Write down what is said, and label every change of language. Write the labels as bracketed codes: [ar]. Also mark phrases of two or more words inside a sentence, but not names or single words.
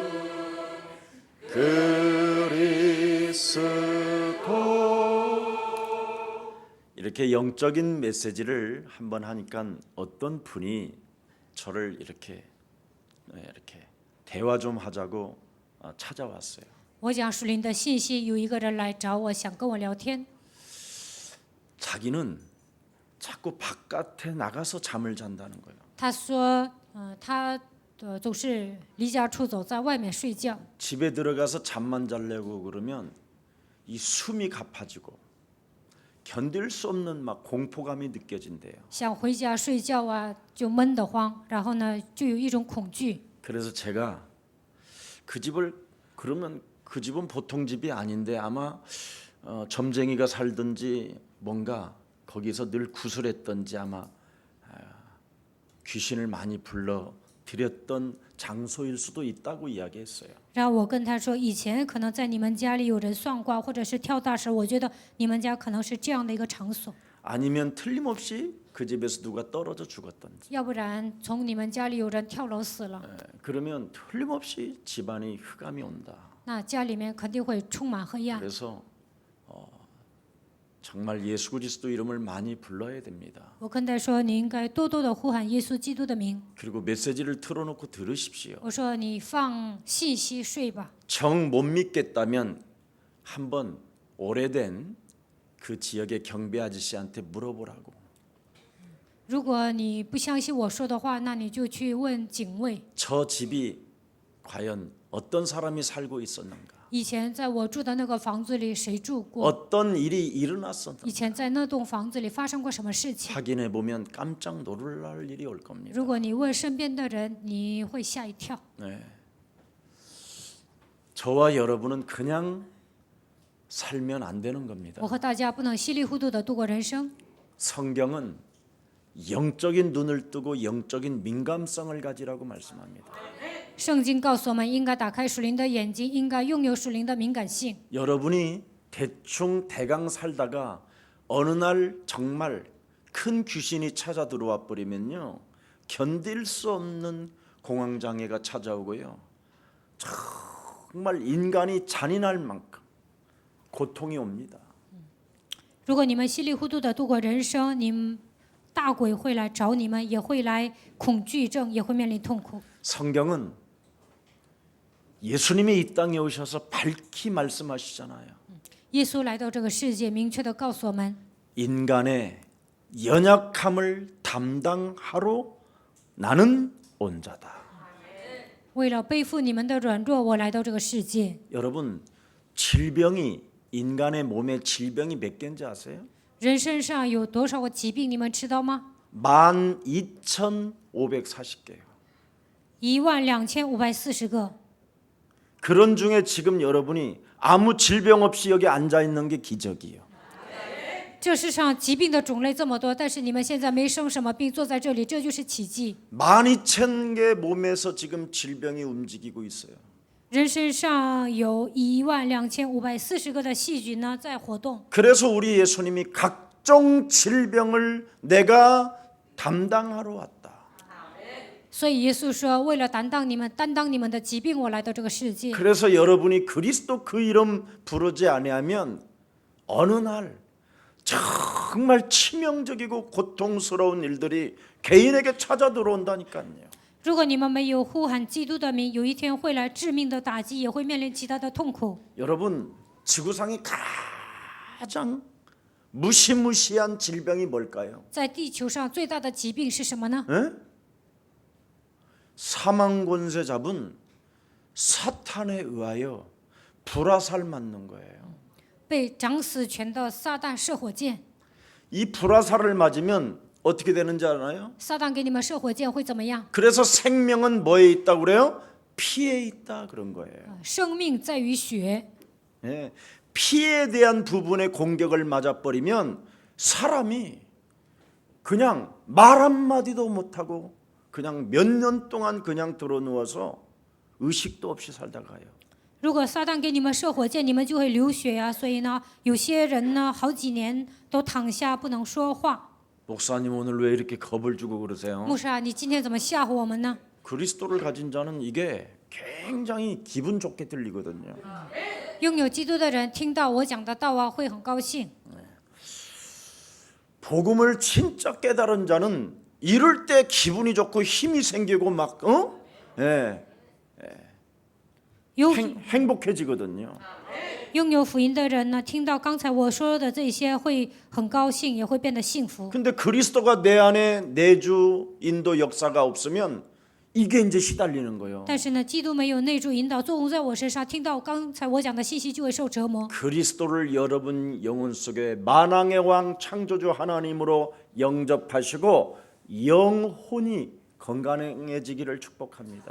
[ko] 그리스도 이렇게 영적인 메시지를 한번 하니까 어떤 분이 저를 이렇게 대화 좀 하자고 찾아왔어요. [zh] 我讲属灵的信息，有一个人来找我，想跟我聊天。 [ko] 자기는 자꾸 바깥에 나가서 잠을 잔다는 거예요. [zh] 他说，他总是离家出走，在外面睡觉。 [ko] 집에 들어가서 잠만 자려고 그러면 이 숨이 가파지고 견딜 수 없는 막 공포감이 느껴진대요. [zh] 想回家睡觉啊，就闷得慌，然后呢，就有一种恐惧。 [ko] 그래서 제가 그 집을 그러면 그 집은 보통 집이 아닌데 아마 점쟁이가 살든지 뭔가 거기서 늘 구슬했던지 아마 귀신을 많이 불러 들였던 장소일 수도 있다고 이야기했어요. [zh] 然后我跟他说，以前可能在你们家里有人算卦，或者是跳大神，我觉得你们家可能是这样的一个场所。 [ko] 아니면 틀림없이 그 집에서 누가 떨어져 죽었던지. [zh] 要不然从你们家里有人跳楼死了， [ko] 그러면 틀림없이 집안이 흑암이 온다. [zh] 那家里面肯定会充满黑暗。 [ko] 그래서 정말 예수 그리스도 이름을 많이 불러야 됩니다. [zh] 我跟他说，你应该多多的呼喊耶稣基督的名。 [ko] 그리고 메시지를 틀어놓고 들으십시오. [zh] 我说你放信息睡吧。 [ko] 정 못 믿겠다면 한번 오래된 그 지역의 경비 아저씨한테 물어보라고. [zh] 如果你不相信我说的话，那你就去问警卫， [ko] 저 집이 과연 어떤 사람이 살고 있었는가? [zh] 以前在我住的那个房子里谁住过？ [ko] 어떤 일이 일어났었는가? [zh] 以前在那栋房子里发生过什么事情？ [ko] 확인해 보면 깜짝 놀랄 일이 올 겁니다. [zh] 如果你问身边的人，你会吓一跳。 [ko] 네. 저와 여러분은 그냥 살면 안 되는 겁니다. [zh] 我和大家不能稀里糊涂的度过人生。 [ko] 성경은 영적인 눈을 뜨고 영적인 민감성을 가지라고 말씀합니다. [zh] 圣经告诉我们，应该打开属灵的眼睛，应该拥有属灵的敏感性。 [ko] 여러분이 대충 대강 살다가 어느 날 정말 큰 귀신이 찾아 들어와 버리면요, 견딜 수 없는 공황장애가 찾아오고요, 정말 인간이 잔인할 만큼 고통이 옵니다. [zh] 如果你们稀里糊涂的度过人生，你们大鬼会来找你们，也会来恐惧症，也会面临痛苦。 [ko] 성경은 예수님이 이 땅에 오셔서 밝히 말씀하시잖아요. [zh] 耶稣来到这个世界，明确的告诉我们， [ko] 인간의 연약함을 담당하러 나는 온 자다. [zh] 为了背负你们的软弱，我来到这个世界。 [ko] 여러분, 질병이 인간의 몸에 질병이 몇 개인지 아세요? [zh] 人身上有多少个疾病，你们知道吗？ [ko] 12,540개요. [zh] 12540个。 [ko] 그런 중에 지금 여러분이 아무 질병 없이 여기 앉아 있는 게 기적이에요. [zh] 这世上疾病的种类这么多，但是你们现在没生什么病，坐在这里，这就是奇迹。 [ko] 12,000개 몸에서 지금 질병이 움직이고 있어요. [zh] 人身上有12540个的细菌呢在活动， [ko] 그래서 우리 예수님이 각종 질병을 내가 담당하러 왔다. [zh] 所以耶稣说，为了担当你们的疾病，我来到这个世界。 [ko] 그래서 여러분이 그리스도 그 이름 부르지 아니하면 어느 날 정말 치명적이고 고통스러운 일들이 개인에게 찾아 들어온다니까요. [zh] 如果你们没有呼喊基督的名，有一天会来致命的打击，也会面临其他的痛苦。 [ko] 여러분, 지구상에 가장 무시무시한 질병이 뭘까요? [zh] 在地球上最大的疾病是什么呢？ [ko] 에? 사망 권세 잡은 사탄에 의하여 불화살 맞는 거예요. [zh] 被掌死权的撒旦射火箭。 [ko] 이 불화살을 맞으면 어떻게 되는지 알아요? [zh] 撒旦给你们射火箭会怎么样？ [ko] 그래서 생명은 뭐에 있다고 그래요? 피에 있다 그런 거예요. [zh] 生命在于血。 [ko] 예, 피에 대한 부분의 공격을 맞아버리면 사람이 그냥 말 한마디도 못하고 그냥 몇 년 동안 그냥 들어 누워서 의식도 없이 살다가요. [zh] 如果撒旦给你们射火箭，你们就会流血呀、所以呢，有些人呢，好几年都躺下不能说话。 [ko] 목사님 오늘 왜 이렇게 겁을 주고 그러세요? [zh] 牧师啊，你今天怎么吓唬我们呢？ [ko] 그리스도를 가진 자는 이게 굉장히 기분 좋게 들리거든요. [zh] 拥有基督的人听到我讲的道啊，会很高兴。 [ko] 복음을 진짜 깨달은 자는 이럴 때 기분이 좋고 힘이 생기고 막 예. [zh] 有 [ko] 행복해지거든요. [zh] 拥有福音的人呢，听到刚才我说的这些，会很高兴，也会变得幸福。 [ko] 근데 그리스도가 내 안에 내주 인도 역사가 없으면 이게 이제 시달리는 거예요. [zh] 但是呢，基督没有内住引导作用在我身上，听到刚才我讲的信息就会受折磨。 [ko] 그리스도를 여러분 영혼 속에 만왕의 왕 창조주 하나님으로 영접하시고 영혼이 건강해지기를 축복합니다.